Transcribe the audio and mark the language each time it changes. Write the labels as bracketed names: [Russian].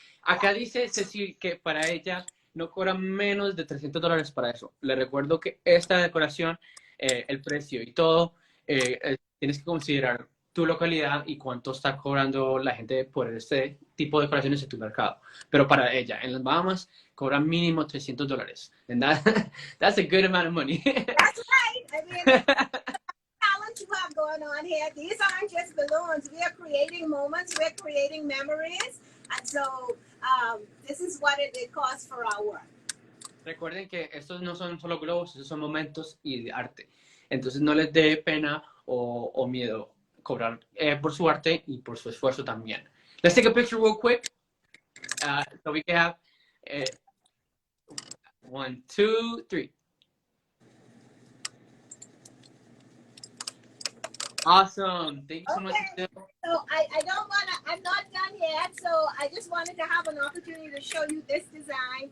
[Spanish] Acá dice Cecil que para ella no cobra menos de $300 para eso. Le recuerdo que esta decoración, el precio y todo, tienes que considerar tu localidad y cuánto está cobrando la gente por este tipo de decoraciones en tu mercado. Pero para ella, en las Bahamas, cobra mínimo $300. [English] And that's a good amount of money. That's right. I mean, talent you have going on here. These aren't just balloons. We are creating moments. We're creating memories. And so this is what it costs for our work. [Spanish] Recuerden que estos no son solo globos, estos son momentos y de arte. Entonces no les dé pena o miedo cobrar por su arte y por su esfuerzo también. [English] Let's take a picture real quick. So we can have 1, 2, 3. Awesome. Thank you so much. So I don't want to, I'm not done yet. So I just wanted to have an opportunity to show you this design.